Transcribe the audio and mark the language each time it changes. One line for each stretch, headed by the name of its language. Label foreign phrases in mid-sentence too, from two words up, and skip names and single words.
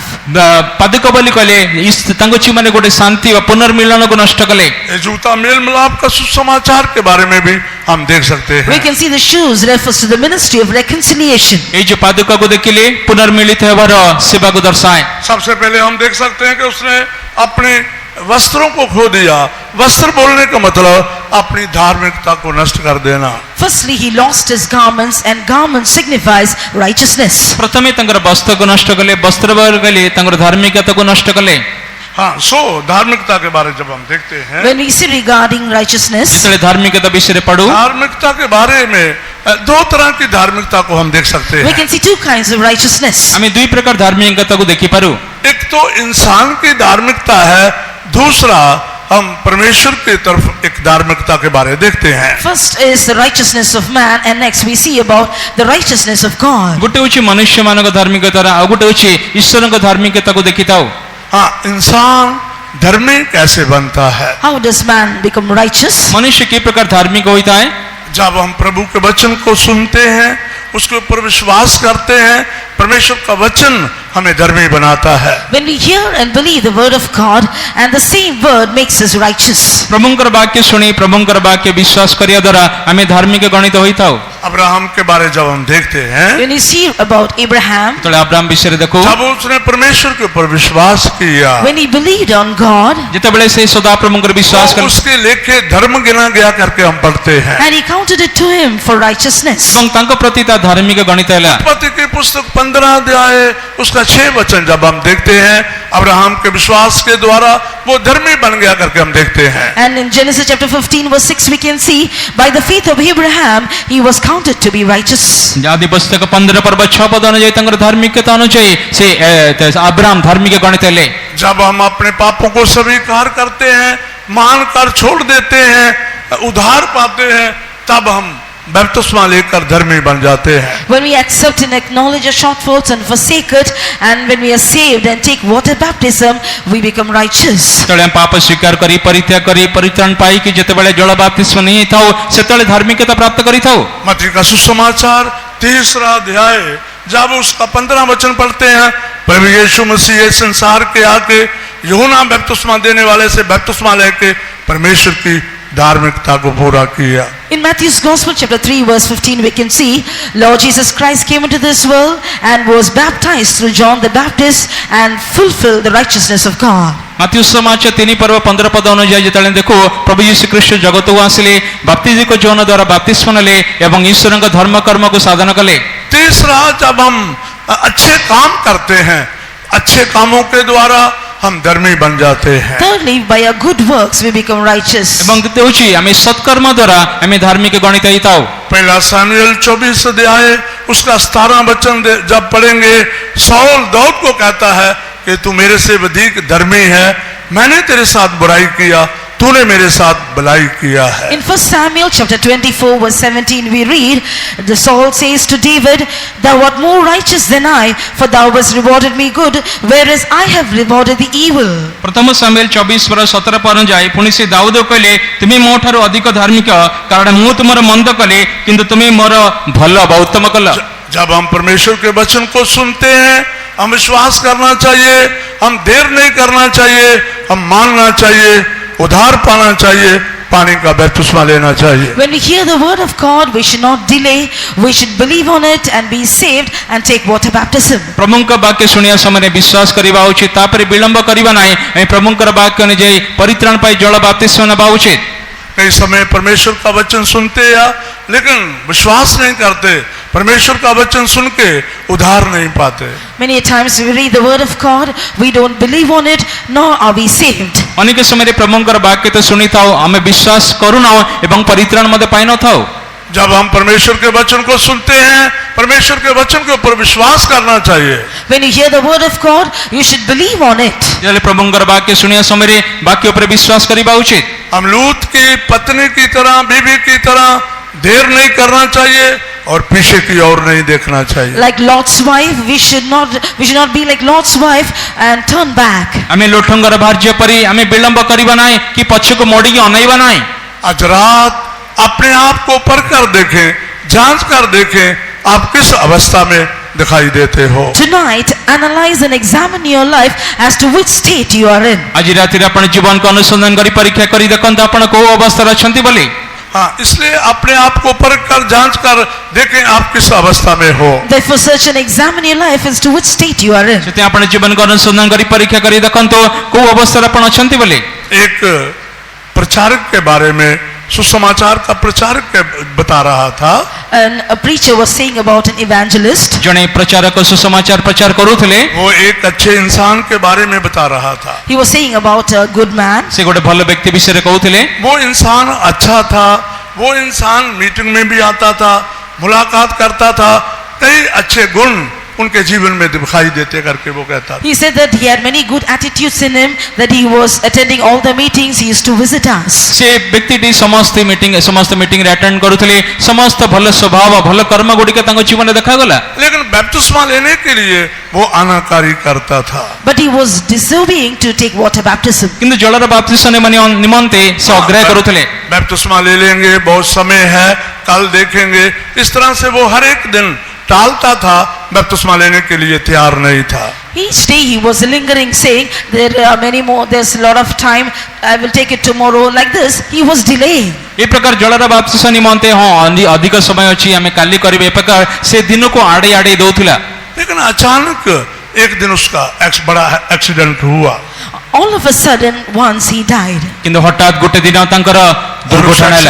Odia: ପାଦୁକ ବୋଲି କହିଲେ ତାଙ୍କ ଜୀବନରେ ଗୋଟେ ଶାନ୍ତି ବା ପୁନର୍ମିଳନକୁ ନଷ୍ଟ କଲେ।
Hindi: ये जूता मेल मिलाप का सुसमाचार के बारे में भी हम देख सकते
English: We
Hindi: हैं।
English: can see the shoes refers to the ministry of reconciliation.
Odia: ଏଇ ଯୋଉ ପାଦୁକକୁ ଦେଖିଲେ ପୁନର୍ମିଳିତ ହେବାର ସେବାକୁ ଦର୍ଶାଏ।
Hindi: सबसे पहले हम देख सकते हैं कि उसने अपने वस्त्रों को खो दिया, वस्त्र बोलने का मतलब अपनी धार्मिकता को नष्ट कर देना।
English: Firstly, he lost his garments, and garments signifies righteousness.
Odia: ପ୍ରଥମେ ତାଙ୍କର ବସ୍ତ୍ରକୁ ନଷ୍ଟ କଲେ, ବସ୍ତ୍ର କଲେ ତାଙ୍କର ଧାର୍ମିକତାକୁ ନଷ୍ଟ କଲେ।
Hindi: हाँ, सो धार्मिकता के बारे जब हम देखते हैं,
English: When we see regarding righteousness,
Odia: ଯେତେବେଳେ ଧାର୍ମିକତା ବିଷୟରେ ପଢୁ
Hindi: धार्मिकता के बारे में दो तरह की धार्मिकता को हम देख सकते
English: we
Hindi: हैं।
English: can see two kinds of righteousness.
Odia: ଆମେ ଦୁଇ ପ୍ରକାର ଧାର୍ମିକତାକୁ ଦେଖିପାରୁ।
Hindi: एक तो इंसान की धार्मिकता है, दूसरा हम परमेश्वर की तरफ एक धार्मिकता के बारे देखते हैं।
English: First is the righteousness of man, and next we see about the righteousness of God.
Odia: ଗୋଟେ ହେଉଛି ମନୁଷ୍ୟମାନଙ୍କ ଧାର୍ମିକତା, ଆଉ ଗୋଟେ ହେଉଛି ଈଶ୍ୱରଙ୍କ ଧାର୍ମିକତାକୁ ଦେଖିଥାଉ।
Hindi: हाँ, इंसान धर्मी कैसे बनता है?
English: How does man become righteous?
Odia: ମନୁଷ୍ୟ କି ପ୍ରକାର ଧାର୍ମିକ ହୋଇଥାଏ?
Hindi: जब हम प्रभु के वचन को सुनते हैं, उसके ऊपर विश्वास करते हैं, परमेश्वर का वचन हमें धर्मी बनाता है।
English: When we hear and believe the word of God, and the same word makes us righteous.
Odia: ପ୍ରଭୁଙ୍କର ବାକ୍ୟ ଶୁଣି ପ୍ରଭୁଙ୍କର ବାକ୍ୟ ବିଶ୍ୱାସ କରିବା ଦ୍ୱାରା ଆମେ ଧାର୍ମିକ ଗଣିତ ହୋଇଥାଉ।
Hindi: अब्राहम के बारे जब हम देखते हैं,
English: When we see about Abraham,
Odia: ଯେତେବେଳେ ଆବ୍ରାହମ ବିଷୟରେ ଦେଖୁ,
Hindi: जब उसने परमेश्वर के ऊपर विश्वास किया,
English: when he believed on God,
Odia: ଯେତେବେଳେ ସେ ସଦାପ୍ରଭୁଙ୍କର ବିଶ୍ୱାସ
Hindi: तो
Odia: କଲେ
Hindi: उसके लेखे धर्म गिना गया करके हम पढ़ते हैं।
English: and he counted it to him for righteousness.
Odia: ଏବଂ ତାଙ୍କ ପ୍ରତି ତା ଧାର୍ମିକ ଗଣିତ ହେଲା।
Hindi: उत्पत्ति की पुस्तक 15 अध्याय उसका 6 वचन जब हम देखते हैं, अब्राहम के विश्वास के द्वारा वो धर्मी बन गया करके हम देखते हैं।
English: And in Genesis chapter 15 verse 6 we can see, by the faith of Abraham he was counted to be righteous.
Odia: ଆଦି ପୁସ୍ତକ 15 ପର୍ବ 6 ପଦ अनुଯାୟୀ ତାଙ୍କର ଧାର୍ମିକତା ଅନୁଯାୟୀ ସେ ଅବ୍ରାହମ ଧାର୍ମିକ ଗଣିତ ହେଲେ।
Hindi: जब हम अपने पापों को स्वीकार करते हैं, मानकर छोड़ देते हैं, उद्धार पाते हैं, तब हम बपतिस्मा लेकर धर्मी बन जाते हैं।
English: When we accept and acknowledge our shortfalls and forsake it, and when we are saved and take water baptism, we become righteous.
Odia: ଯେତେବେଳେ ଆମେ ପାପ ସ୍ୱୀକାର କରି ପରିତ୍ୟାଗ କରି ପରିତ୍ରାଣ ପାଇକି ଯେତେବେଳେ ଜଳ ବାପ୍ତିସ୍ମ ନେଇଥାଉ, ସେତେବେଳେ ଧାର୍ମିକତା ପ୍ରାପ୍ତ କରିଥାଉ।
Hindi: मत्ती का सुसमाचार 3 अध्याय जब उसका 15 वचन पढ़ते हैं, प्रभु यीशु मसीह इस संसार के आके यूहन्ना बपतिस्मा देने वाले से बपतिस्मा लेके परमेश्वर की धार्मिकता को पूरा किया।
English: In Matthew's Gospel chapter 3 verse 15 we can see, Lord Jesus Christ came into this world and was baptized through John the Baptist and fulfilled the righteousness of God.
Odia: ମାଥ୍ୟୁ ସମାଚାର 3 ପର୍ବ 15 ପଦ ଅନୁଯାୟୀ ଯେତେବେଳେ ଦେଖୁ ପ୍ରଭୁ ଯୀଶୁ ଖ୍ରୀଷ୍ଟ ଜଗତକୁ ଆସିଲେ, ବାପ୍ତିଜିକ ଜୋହନ ଦ୍ୱାରା ବାପ୍ତିସ୍ମ ନେଲେ ଏବଂ ଈଶ୍ୱରଙ୍କ ଧର୍ମ କର୍ମକୁ ସାଧନ କଲେ।
Hindi: तीसरा, जब हम अच्छे काम करते हैं, अच्छे कामों के द्वारा हम धर्मी बन जाते हैं।
English: Thirdly, by our good works we become righteous.
Odia: ଏବଂ ଦ୍ୱିତୀୟ ହେଉଛି ଆମେ ସତ୍କର୍ମ ଦ୍ୱାରା ଆମେ ଧାର୍ମିକ ଗଣିତ ହେଇଥାଉ।
Hindi: पहला सामुएल 24 अध्याय उसका 17 वचन जब पढ़ेंगे, शाऊल दाऊद को कहता है कि तू मेरे से अधिक धर्मी है, मैंने तेरे साथ बुराई किया, तूने मेरे साथ भलाई किया है।
English: In 1 Samuel chapter 24 verse 17 we read, the Saul says to David, thou art more righteous than I, for thou hast rewarded me good, whereas I have rewarded the evil.
Odia: ପ୍ରଥମ ସାମୁଏଲ 24 पर्व 17 ପଦ ଅନୁଯାୟୀ ପୁଣି ସେ ଦାଉଦ କହିଲେ, ତୁମେ ମୋ ଠାରୁ ଅଧିକ ଧାର୍ମିକ, କାରଣ ମୁଁ ତୁମର ମନ୍ଦ କଲେ କିନ୍ତୁ ତୁମେ ମୋର ଭଲ ବା ଉତ୍ତମ କଲ।
Hindi: जब हम परमेश्वर के वचन को सुनते हैं, हम विश्वास करना चाहिए, हम देर नहीं करना चाहिए, हम मानना चाहिए, उधार पाना चाहिए, पानी का बपतिस्मा लेना चाहिए।
English: When we hear the word of God, we should not delay, we should believe on it and be saved and take water baptism.
Odia: ପ୍ରଭୁଙ୍କ ବାକ୍ୟ ଶୁଣିବା ସମୟରେ ବିଶ୍ୱାସ କରିବା ଉଚିତ, ତାପରେ ବିଳମ୍ବ କରିବା ନାହିଁ। ଆମେ ପ୍ରଭୁଙ୍କର ବାକ୍ୟ ଅନୁଯାୟୀ ପରିତ୍ରାଣ ପାଇ ଜଳ ବାପ୍ତିସ୍ମ ନେବା ଉଚିତ।
Hindi: कई समय परमेश्वर का वचन सुनते हैं लेकिन विश्वास नहीं करते, परमेश्वर का वचन सुन के उधार नहीं पाते।
English: Many times we read the word of God, we don't believe on it, nor are we saved.
Odia: ଅନେକ ସମୟରେ ପ୍ରଭୁଙ୍କର ବାକ୍ୟ ତ ଶୁଣିଥାଉ, ଆମେ ବିଶ୍ୱାସ କରୁନାହୁଁ ଏବଂ ପରିତ୍ରାଣ ମଧ୍ୟ ପାଇନଥାଉ।
Hindi: जब हम परमेश्वर के वचन को सुनते हैं, परमेश्वर के वचन के ऊपर विश्वास करना चाहिए।
English: When you hear the word of God, you should believe on it.
Odia: ଯେତେବେଳେ ପ୍ରଭୁଙ୍କର ବାକ୍ୟ ଶୁଣିବା ସମୟରେ ବାକ୍ୟ ଉପରେ ବିଶ୍ୱାସ କରିବା ଉଚିତ।
Hindi: हम लूत की पत्नी की तरह, बीवी की तरह देर नहीं करना चाहिए और पीछे की ओर नहीं देखना चाहिए।
English: Like Lot's wife, we should not be like Lot's wife and turn back.
Odia: ଆମେ ଲୋଠଙ୍କର ଭାର୍ଯ୍ୟ ପରି ଆମେ ବିଳମ୍ବ କରିବା ନାହିଁ କି ପଛକୁ ମୋଡ଼ିକି ଅନାଇବା ନାହିଁ।
Hindi: आज रात अपने आप को परख देखें, जांच कर देखें, आप किस अवस्था में दिखाई देते हो।
English: Tonight, analyze and examine your life as to which state you are in.
Odia: ଆଜି ରାତିରେ ଆପଣ ଜୀବନକୁ ଅନୁସନ୍ଧାନ କରି ପରୀକ୍ଷା କରି ଦେଖନ୍ତୁ ଆପଣ କୋଉ ଅବସ୍ଥାରେ ଅଛନ୍ତି ବୋଲି।
Hindi: हाँ, इसलिए अपने आप को परख कर जांच कर देखें आप किस अवस्था में हो।
English: Therefore, search and examine your life as to which state you are in.
Odia: ସେଥିପାଇଁ ଆପଣ ଜୀବନକୁ ଅନୁସନ୍ଧାନ କରି ପରୀକ୍ଷା କରି ଦେଖନ୍ତୁ କୋଉ ଅବସ୍ଥାରେ ଆପଣ ଅଛନ୍ତି ବୋଲି।
Hindi: एक प्रचारक के बारे में, सुसमाचार का प्रचारक के बता रहा था।
English: And a preacher was saying about an evangelist.
Odia: ଜଣେ ପ୍ରଚାରକ ସୁସମାଚାର ପ୍ରଚାର କରୁଥିଲେ।
Hindi: वो एक अच्छे इंसान के बारे में बता रहा था।
English: He was saying about a good man.
Odia: ସେ ଗୋଟେ ଭଲ ବ୍ୟକ୍ତି ବିଷୟରେ କହୁଥିଲେ।
Hindi: वो इंसान अच्छा था, वो इंसान मीटिंग में भी आता था, मुलाकात करता था, कई अच्छे गुण उनके जीवन में दिखाई देते करके वो कहता था।
English: He said that he had many good attitudes in him, that he was attending all the meetings, he used to visit us.
Odia: ସେ ବ୍ୟକ୍ତିଟି ସମସ୍ତ ମିଟିଂରେ ଆଟେଣ୍ଡ କରୁଥିଲେ, ସମସ୍ତ ଭଲ ସ୍ୱଭାବ ଭଲ କର୍ମ ଗୁଡ଼ିକ ତାଙ୍କ ଜୀବନରେ ଦେଖାଗଲା।
Hindi: लेकिन बपतिस्मा लेने के लिए वो अनाकारी करता था।
English: But he was disobeying to take water baptism.
Odia: କିନ୍ତୁ ଜଳର ବାପ୍ତିସ୍ମ ନିମନ୍ତେ ସେ ଅଗ୍ରାହ୍ୟ କରୁଥିଲେ।
Hindi: बपतिस्मा ले लेंगे, बहुत समय है, कल देखेंगे, इस तरह से वो हर एक दिन टालता था, बपतिस्मा लेने के लिए तैयार नहीं था।
English: Each day he was lingering, saying there are many more, there's a lot of time, I will take it tomorrow. Like this, he was delaying.
Odia: ଏ ପ୍ରକାର ଜଳର ବାପ୍ତିସ୍ମ ନିମନ୍ତେ ଅଧିକ ସମୟ ଅଛି, ଆମେ କାଲି କରିବେ, ଏ ପ୍ରକାର ସେ ଦିନକୁ ଆଡ଼େଇ ଦଉଥିଲା।
Hindi: लेकिन अचानक एक दिन उसका बड़ा एक्सीडेंट हुआ।
English: All of a sudden, once he died.
Odia: କିନ୍ତୁ ହଠାତ୍ ଗୋଟେ ଦିନ ତାଙ୍କର ଦୁର୍ଘଟଣା ହେଲା।